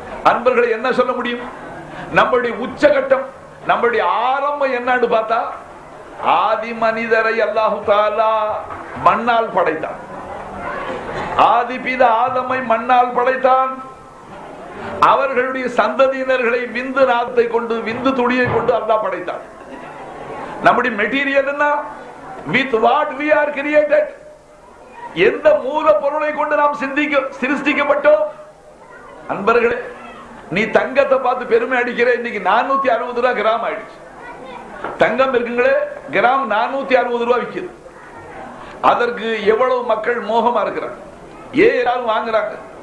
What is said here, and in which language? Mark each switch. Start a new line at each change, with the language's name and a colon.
Tamil: அன்பர்களை என்ன சொல்ல முடியும்? நம்முடைய உச்சகட்டம், நம்முடைய ஆரம்பம் என்னன்னு பார்த்தா, ஆதி மனிதரை அல்லாஹு தஆலா மண்ணால் படைத்தான். ஆதி பிதா ஆதமை மண்ணால் படைத்தான். அவர்களுடைய சந்ததியினர்களை விந்து நாத்தை கொண்டு, விந்து துளியை கொண்டு அல்லாஹ் படைத்தான். நம்முடைய மெட்டீரியல் என்ன?
English: with what we are created.
Tamil: எந்த மூல பொருளை கொண்டு நாம் சிருஷ்டிக்கப்பட்டோம்? அன்பர்களே, நீ தங்கத்தை பார்த்து பெருமை அடிக்கிற. இன்னைக்கு 460 ரூபாய் கிராம் ஆயிடுச்சு. தங்கம் இருக்குங்களே, கிராம் 460 ரூபாய் விற்குது. அதற்கு எவ்வளவு மக்கள் மோகமா இருக்கிறாங்க, ஏன் எல்லாரும் வாங்குறாங்க?